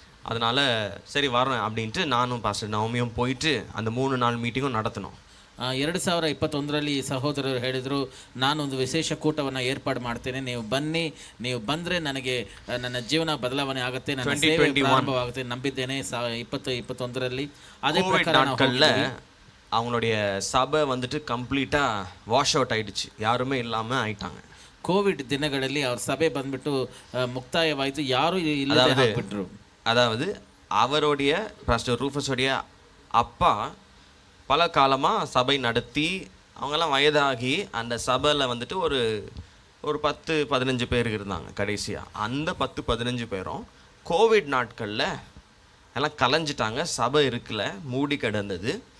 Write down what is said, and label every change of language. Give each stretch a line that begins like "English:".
Tamil: அதனால் சரி வரேன் அப்படின்ட்டு நானும் பாஸ்டர் நவமியும் போயிட்டு அந்த 3 நாள் மீட்டிங்கும் நடத்தினோம்.
Kannada: 2021 ಸಹೋದರರು ಹೇಳಿದರು, ನಾನೊಂದು ವಿಶೇಷ ಕೂಟವನ್ನು ಏರ್ಪಾಡು ಮಾಡ್ತೇನೆ, ನೀವು ಬನ್ನಿ, ನೀವು ಬಂದರೆ ನನಗೆ ನನ್ನ ಜೀವನ ಬದಲಾವಣೆ ಆಗುತ್ತೆ, ನನ್ನ ಸೇವೆ ಪ್ರಾರಂಭವಾಗುತ್ತೆ, ನಂಬಿದ್ದೇನೆ.
Tamil: 2021 அதே நாட்களில் அவங்களுடைய சபை வந்துட்டு கம்ப்ளீட்டாக வாஷ் அவுட் ஆயிடுச்சு, யாருமே இல்லாமல் ஆயிட்டாங்க.
Kannada: ಕೋವಿಡ್ ದಿನಗಳಲ್ಲಿ ಅವ್ರ ಸಭೆ ಬಂದ್ಬಿಟ್ಟು ಮುಕ್ತಾಯವಾಯಿತು, ಯಾರು ಇಲ್ಲದೆ ಆಗ್ಬಿಟ್ರು.
Tamil: அதாவது அவருடைய பாஸ்டர் ரூஃபஸோடைய அப்பா பல காலமாக சபை நடத்தி அவங்கெல்லாம் வயதாகி அந்த சபையில் வந்துட்டு ஒரு 10-15 பேர் இருந்தாங்க. கடைசியாக அந்த 10-15 பேரும் கோவிட் நாட்களில் எல்லாம் கலைஞ்சிட்டாங்க, சபை இருக்குல்ல, மூடி கிடந்தது.